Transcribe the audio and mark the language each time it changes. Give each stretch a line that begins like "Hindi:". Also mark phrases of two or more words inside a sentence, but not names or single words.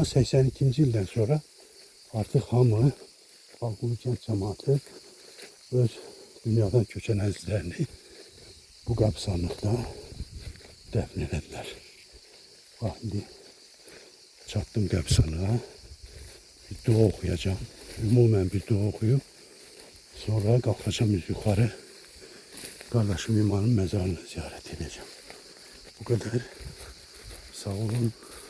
Azerbaijani: 82-ci ildən sonra artıq hamı Alqulu kənd cəmaatı öz dünyadan köçən əzizlərini bu qəbristanlıqda dəfn elədilər. Bax, indi çatdım qəbristanlığa.
Turkish: Bir dua okuyacağım. Ümumən bir dua okuyup sonra kalkacağım yukarı. Kardeşim imanın mezarını ziyaret edeceğim. Bu kadar. Sağ olun.